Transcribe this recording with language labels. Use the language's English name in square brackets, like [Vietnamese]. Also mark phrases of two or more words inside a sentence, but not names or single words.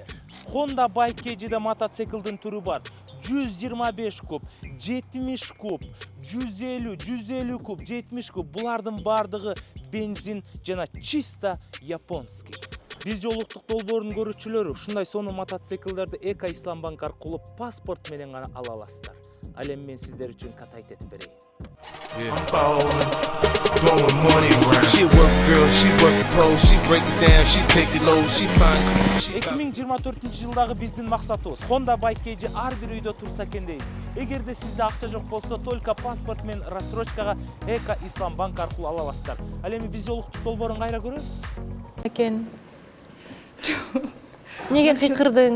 [Kyrgyz] Honda Bike KG'de мотоциклдин түрү бар. 125 куб, 70 куб, 150 куб, 70 куб. Булардын бардыгы бензин жана [Russian] чисто японский. [Kyrgyz] Биз жолуктук долбоорунун көрүүчүлөрү ушундай сонун мотоциклдерди Эко Ислам банк аркылуу паспорт менен гана ала аласыздар. Ал эми мен сиздер үчүн катайт этип берейин. [English] She work girl, she work the pole, she break it down, she take it low, she finds. [Kyrgyz] 2024-жылдагы биздин максатыбыз Honda Bike KG ар бир үйдө турса экен дейбиз. Эгерде сизде акча жок болсо, только паспорт менен рассрочкага Эко Ислам банк аркылуу ала аласыздар. Ал эми биз жолуктук долбоорун кайра көрөбүз. Экен. Неге кыйкырдың?